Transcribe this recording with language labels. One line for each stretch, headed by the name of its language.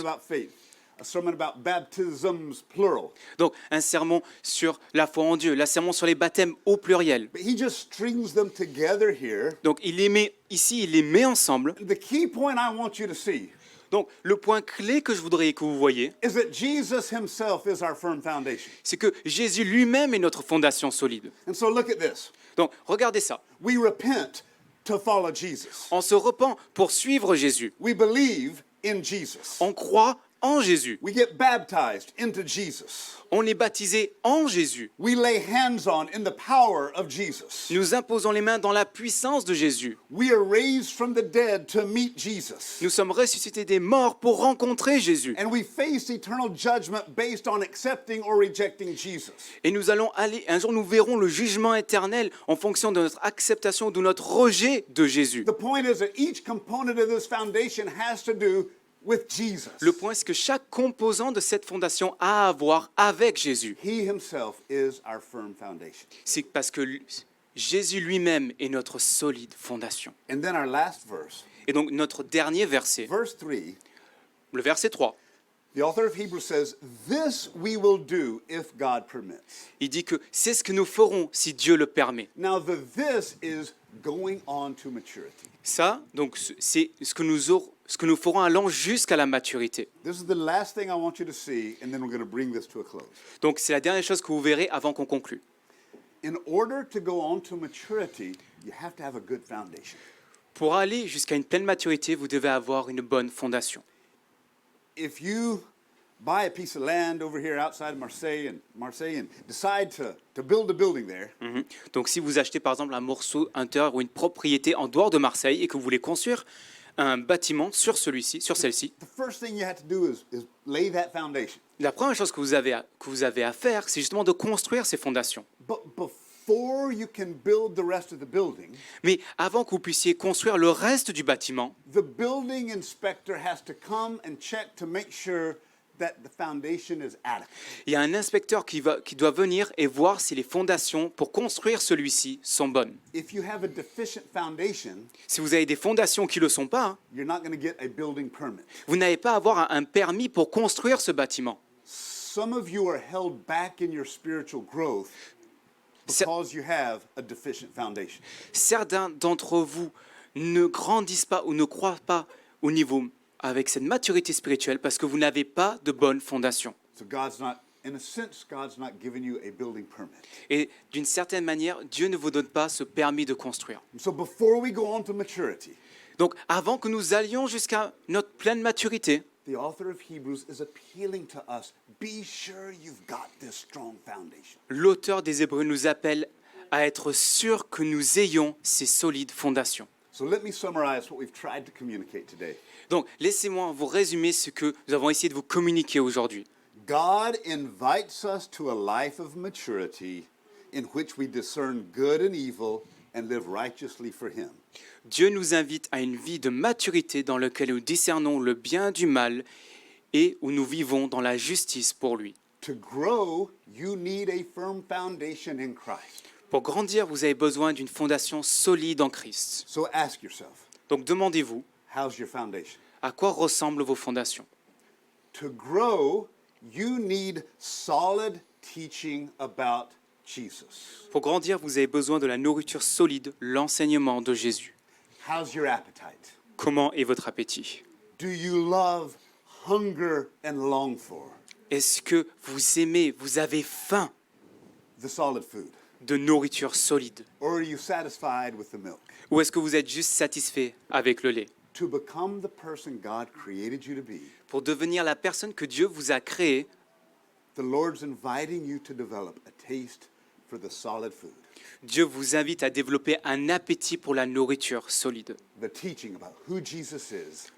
English: about faith, a sermon about baptisms, plural.
French: Donc, un sermon sur la foi en Dieu, un sermon sur les baptêmes au pluriel.
English: But he just strings them together here.
French: Donc, il les met ensemble.
English: The key point I want you to see
French: Donc, le point clé que je voudrais que vous voyez,
English: is that Jesus himself is our firm foundation.
French: c'est que Jésus lui-même est notre fondation solide.
English: And so look at this.
French: Donc, regardez ça.
English: We repent to follow Jesus.
French: On se repent pour suivre Jésus.
English: We believe in Jesus.
French: On croit en Jésus.
English: We get baptized into Jesus.
French: On est baptisé en Jésus.
English: We lay hands on in the power of Jesus.
French: Nous imposons les mains dans la puissance de Jésus.
English: We are raised from the dead to meet Jesus.
French: Nous sommes ressuscités des morts pour rencontrer Jésus.
English: And we face eternal judgment based on accepting or rejecting Jesus.
French: Et nous allons aller, un jour nous verrons le jugement éternel en fonction de notre acceptation ou de notre rejet de Jésus.
English: The point is that each component of this foundation has to do with Jesus.
French: Le point, c'est que chaque composant de cette fondation a à voir avec Jésus.
English: He himself is our firm foundation.
French: C'est parce que Jésus lui-même est notre solide fondation.
English: And then our last verse,
French: Et donc notre dernier verset,
English: verse 3,
French: le verset 3,
English: the author of Hebrews says, "This we will do if God permits."
French: il dit que c'est ce que nous ferons si Dieu le permet.
English: Now the this is going on to maturity.
French: Ça, donc, c'est ce que nous ferons allant jusqu'à la maturité.
English: This is the last thing I want you to see, and then we're going to bring this to a close.
French: Donc c'est la dernière chose que vous verrez avant qu'on conclue.
English: In order to go on to maturity, you have to have a good foundation.
French: Pour aller jusqu'à une pleine maturité, vous devez avoir une bonne fondation.
English: If you buy a piece of land over here outside Marseille and decide to build a building there,
French: Donc si vous achetez par exemple un terre ou une propriété en dehors de Marseille et que vous voulez construire un bâtiment sur celle-ci,
English: the first thing you have to do is lay that foundation.
French: la première chose que vous avez à faire, c'est justement de construire ces fondations.
English: But before you can build the rest of the building,
French: Mais avant que vous puissiez construire le reste du bâtiment,
English: the building inspector has to come and check to make sure that the foundation is adequate.
French: il y a un inspecteur qui doit venir et voir si les fondations pour construire celui-ci sont bonnes.
English: If you have a deficient foundation,
French: Si vous avez des fondations qui ne le sont pas,
English: you're not going to get a building permit.
French: vous n'allez pas avoir un permis pour construire ce bâtiment.
English: Some of you are held back in your spiritual growth because you have a deficient foundation.
French: Certains d'entre vous ne grandissent pas ou ne croient pas au niveau avec cette maturité spirituelle parce que vous n'avez pas de bonne fondation.
English: So in a sense, God's not giving you a building permit.
French: Et d'une certaine manière, Dieu ne vous donne pas ce permis de construire.
English: So before we go on to maturity,
French: Donc avant que nous allions jusqu'à notre pleine maturité,
English: the author of Hebrews is appealing to us. Be sure you've got this strong foundation.
French: L'auteur des Hébreux nous appelle à être sûr que nous ayons ces solides fondations.
English: So let me summarize what we've tried to communicate today.
French: Donc, laissez-moi vous résumer ce que nous avons essayé de vous communiquer aujourd'hui.
English: God invites us to a life of maturity in which we discern good and evil and live righteously for Him.
French: Dieu nous invite à une vie de maturité dans laquelle nous discernons le bien du mal et où nous vivons dans la justice pour lui.
English: To grow, you need a firm foundation in Christ.
French: Pour grandir, vous avez besoin d'une fondation solide en Christ.
English: So ask yourself,
French: Donc demandez-vous,
English: how's your foundation?
French: à quoi ressemblent vos fondations?
English: To grow, you need solid teaching about Jesus.
French: Pour grandir, vous avez besoin de la nourriture solide, l'enseignement de Jésus.
English: How's your appetite?
French: Comment est votre appétit?
English: Do you love, hunger, and long for
French: Est-ce que vous aimez, vous avez faim
English: the solid food?
French: de nourriture solide?
English: Or are you satisfied with the milk?
French: Ou est-ce que vous êtes juste satisfait avec le lait?
English: To become the person God created you to be,
French: Pour devenir la personne que Dieu vous a créée,
English: the Lord's inviting you to develop a taste for the solid food,
French: Dieu vous invite à développer un appétit pour la nourriture solide.
English: the teaching about who Jesus is,